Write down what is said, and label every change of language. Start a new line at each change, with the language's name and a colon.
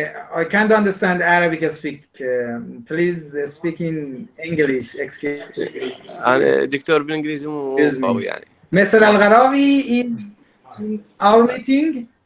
English: I can't understand Arabic speak. Please speak in English. Excuse me.
Arabic: أنا دكتور بالإنجليزي مو قوي يعني.
English: Mr. Al-Gharawi is in our meeting.